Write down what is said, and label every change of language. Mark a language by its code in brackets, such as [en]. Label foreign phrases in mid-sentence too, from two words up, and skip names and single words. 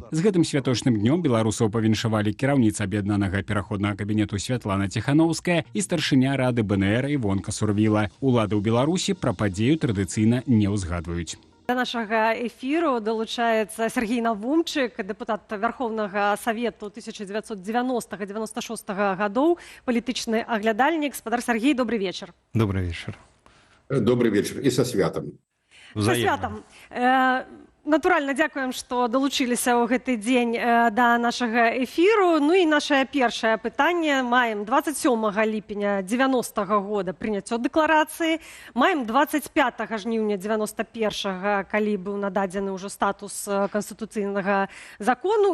[be] З гэтым святочным днём беларусаў павіншавалі кіраўніца аб'яднанага пераходнага кабінету Святлана Ціханаўская і старшыня рады БНР Івонка Сурвіла. Улады ў Беларусі пра падзею традыцыйна не ўзгадваюць. До нашага эфіру долучаецца Сергій Навумчык, дэпутат Верховнага Савету 1990-96 гадоў, палітычны аглядальнік. Спадар Сергій, добрый вечар. [ru] Добрый вечер. Добрый вечер. И со святом. Со святом. [be] Натуральна, дзякуем, што далучыліся ў гэты дзень да нашага эфіру. Ну і нашае першае пытанне. Маем 27 ліпеня 90-го года прыняццё дэкларацыі. Маем 25 жніўня 91-го, калі быў нададзены ўжо статус канстытуцыйнага закону.